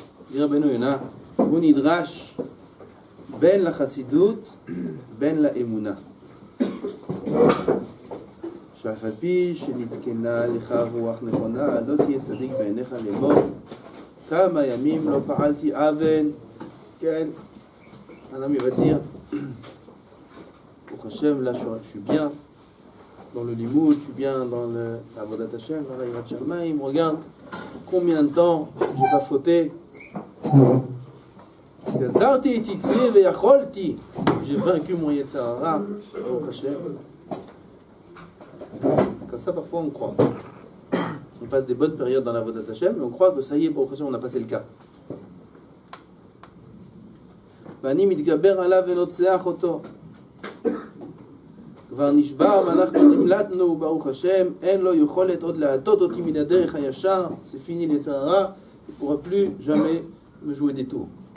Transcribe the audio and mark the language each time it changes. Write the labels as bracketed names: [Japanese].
[French] dit [Hebrew] רבנו יונה, הוא נדרש בין לחסידות בין לאמונה. שאף על פי שנתקנה לך רוח נכונה, לא תהיה צדיק בעיניך לאמור כמה ימים לא פעלתי עוון. [French] כן, un ami va dire pour Hashem, là je suis bien dans le limoud, je suis bien dans la Avodat Hashem, dans la Yirat Shamayim, regarde combien de temps j'ai pas fauté. [Hebrew] Gazarti et Titzri veyacholti, [French] j'ai vaincu mon Yetzer Hara, Baruch Hashem. Comme ça parfois on croit. On passe des bonnes périodes dans la Avodat Hashem, mais on croit que ça y est, Baruch Hashem, on a passé le cap. [Hebrew] ואני מתגבר עליו ונוצח אותו. כבר נשבר ואנחנו נמלטנו, ברוך השם, אין לו יכולת עוד להטות אותי מן הדרך הישר, [French] c'est fini les Tzahara, il ne pourra plus jamais me jouer des tours.